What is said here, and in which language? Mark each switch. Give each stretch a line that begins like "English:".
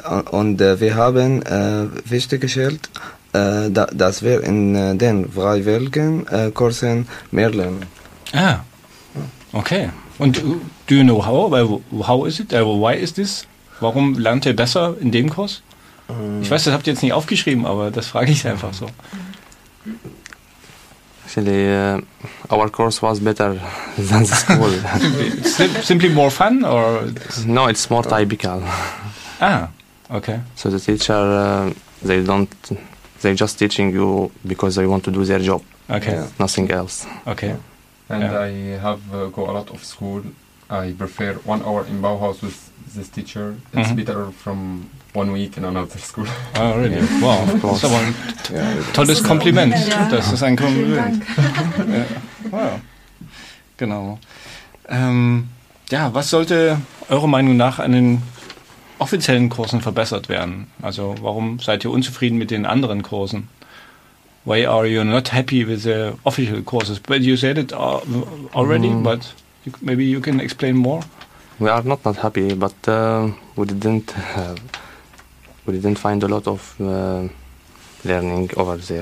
German: Und wir haben festgestellt, dass wir in den freiwilligen Kursen mehr lernen.
English: Ah, okay. Und do you know how? How is it? Why is this?
German: Warum lernt ihr besser in dem Kurs? Ich weiß, das habt ihr jetzt nicht aufgeschrieben, aber das frage ich einfach so.
English: Actually, our course was better than the school. Simply more fun or? No, it's more typical. Ah, okay. So the teacher, they're just teaching you because they want to do their job. Okay. Yeah, nothing else. Okay. And yeah. I have go a lot of school. I prefer 1 hour in Bauhaus with this teacher. It's better from 1 week in another school. Oh, really? Yeah. Wow, of course. Someone
German: tolles Kompliment. Das ist ein Kompliment. Wow. Genau. Ja, was sollte eurer Meinung nach an den offiziellen Kursen verbessert werden? Also warum seid ihr unzufrieden mit den anderen Kursen?
English: Why are you not happy with the official courses? But you said it already, but maybe you can explain more. We are not happy, but we didn't find a lot of learning over there.